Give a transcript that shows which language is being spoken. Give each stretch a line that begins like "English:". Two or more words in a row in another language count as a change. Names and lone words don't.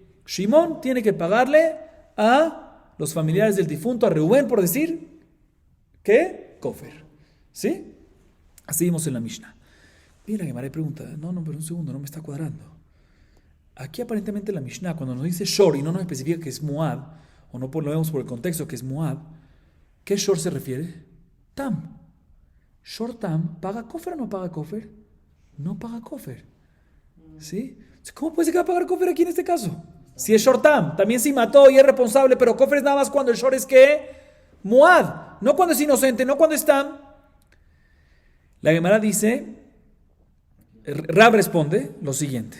Spanish: Shimón tiene que pagarle a los familiares del difunto, a Reubén, por decir, ¿qué? Kofer. ¿Sí? Así vimos en la Mishnah. Mira, Gemara pregunta, no, pero un segundo, no me está cuadrando. Aquí aparentemente la Mishnah, cuando nos dice Shor y no nos especifica que es Moab, o no lo vemos por el contexto que es Moab, ¿qué Shor se refiere?
Hebrew: Tam. Shor Tam,
Spanish: ¿paga Kofer o no paga Kofer? No paga Kofer. ¿Sí? ¿Cómo puede ser que va a pagar Kofer aquí en este caso? Si es
Hebrew: Shor Tam,
Spanish: también sí mató y es responsable, pero Kofer es nada más cuando el Shor es ¿qué? Moab. No cuando es inocente, no cuando es Tam. La Gemara dice, Rab responde lo siguiente.